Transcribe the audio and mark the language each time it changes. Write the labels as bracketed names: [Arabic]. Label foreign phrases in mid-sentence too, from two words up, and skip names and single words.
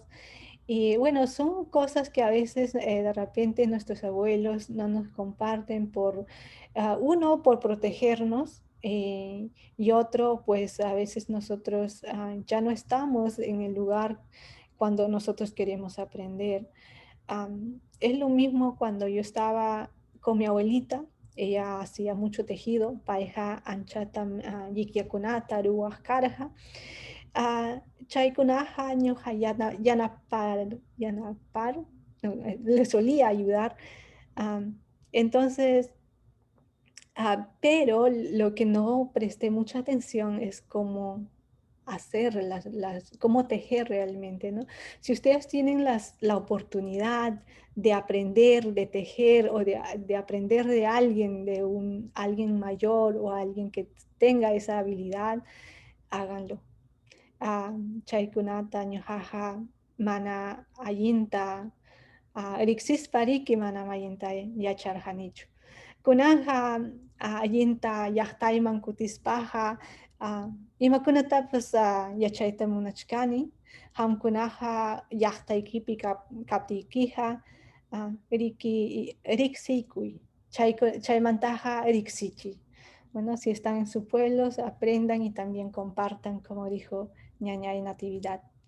[Spanish] Y bueno, son cosas que a veces de repente nuestros abuelos no nos comparten uno, por protegernos, y otro, pues a veces nosotros ya no estamos en el lugar cuando nosotros queremos aprender. Es lo mismo cuando yo estaba con mi abuelita. Ella hacía mucho tejido, [Quechua] paeja anchata yikiakunata, ruaskarja. Chaykunaja ñuja yanapar, [Spanish] le solía ayudar. Entonces, pero lo que no presté mucha atención es cómo hacer cómo tejer realmente, ¿no? Si ustedes tienen la oportunidad de aprender, de tejer, o de aprender de alguien, alguien mayor o alguien que tenga esa habilidad, háganlo. [Quechua] Chaykunata ñujaja mana allinta riqsispariki mana mayinta yacharjanichu. Kunanja allinta llaqtayman kutispaja imakunatapas yachayta munachkani. Hamkunaja llaqtaykipi kaptiykija riqsiykuy. Chaymantaja riqsichiy. [Spanish] Bueno, si están en sus pueblos, aprendan y también compartan, como dijo Ñañay Natividad.